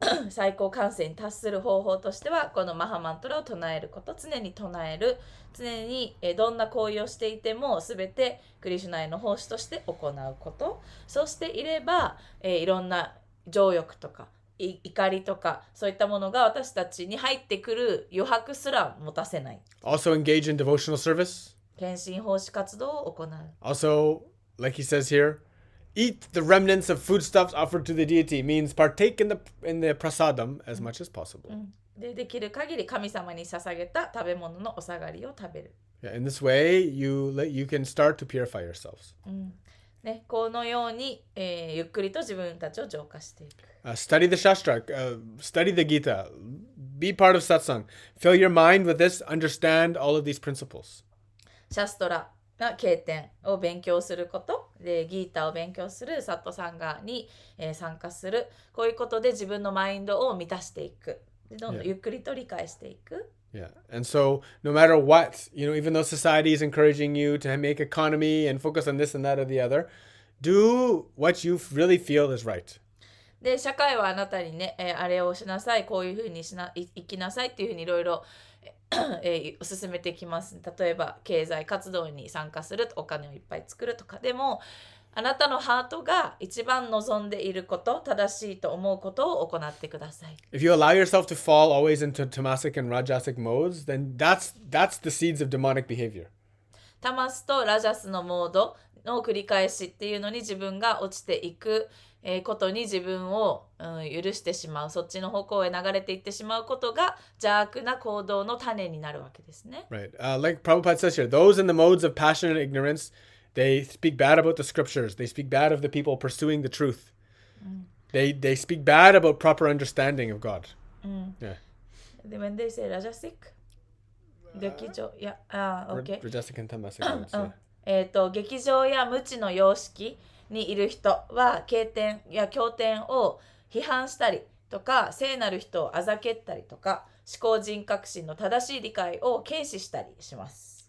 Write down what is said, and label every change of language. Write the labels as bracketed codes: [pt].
[ja] 最高完成に達する方法としてはこのマハマントラを唱えること、常に唱える、常にどんな行為をしていても全てクリシュナへの奉仕として行うこと。そうしていれば、いろんな情欲とか怒りとかそういったものが私たちに入ってくる余白すら持たせない。 [en] Also engage in devotional service. [ja] 献身奉仕活動を行う。 [en] Also, like he says here, eat the remnants of foodstuffs offered to the deity, means partake in the prasadam as much as possible. [ja] できる限り神様に捧げた食べ物のお下がりを食べる。 [en] Yeah, in this way, you can start to purify yourselves. [ja] ね、このように、ゆっくりと自分たちを浄化していく。 [en] Study the Shastra, study the Gita, be part of satsang. Fill your mind with this, understand all of these principles. [ja] シャストラが経典を勉強することで、ギータを勉強する、サットサンガに、参加する、こういうことで自分のマインドを満たしていく。でどんどんゆっくりと理解していく。 [en] Yeah. And so no matter what, even though society is encouraging you to make economy and focus on this and that or the other, do what you really feel is right. [ja] で、社会はあなたにね、あれをしなさい、こういうふうに生きなさいっていうふうにいろいろ進めてきます。例えば経済活動に参加する、お金をいっぱい作るとか。でもあなたのハートが一番望んでいること、正しいと思うことを行ってください。 [en] If you allow yourself to fall always into tamasic and rajasic modes, then that's the seeds of demonic behavior. [ja] タマスとラジャスのモードの繰り返しっていうのに自分が落ちていくことに自分を、許してしまう、そっちの方向へ流れていってしまうことが邪悪な行動の種になるわけですね。 [en] Right. Like Prabhupada says here, those in the modes of passion and ignorance, they speak bad about the scriptures. They speak bad of the people pursuing the truth. They speak bad about proper understanding of God. Yeah. When they say rajasic, [ja] 劇場や [en] okay. Rajasic and tamasic modes. Yeah. [ja] 劇場や無知の様式にいる人は経典や経典を批判したりとか、聖なる人をあざけったりとか、思考人格心の正しい理解を軽視したりします。